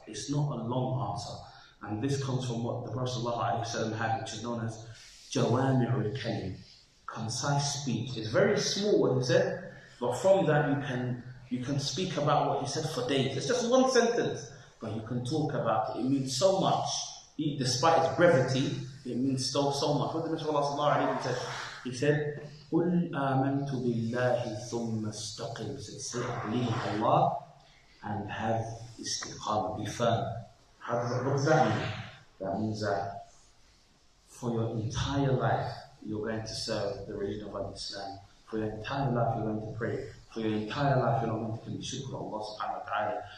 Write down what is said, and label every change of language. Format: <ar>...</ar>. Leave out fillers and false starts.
<en>It's not a long answer. And this comes from what the Prophet sallallahu alayhi wa sallam had, which is known as Jawami'ul Kalim. Concise speech. It's very small what he said, but from that you can speak about what he said for days. It's just one sentence, but you can talk about it. It means so much. Despite its brevity, it means so much. What did the Messenger said? He said,</en> <ar>قُلْ آمَنْتُ بِاللَّهِ ثُمَّ اسْتَقِمْ.</ar> <en>He said, say, I believe in Allah and have istiqamah, be firm. What does that mean? That means that for your entire life, you're going to serve the religion of Islam. For your entire life, you're going to pray. For your entire life, you're not going to commit shirk with Allah subhanahu wa ta'ala.</en>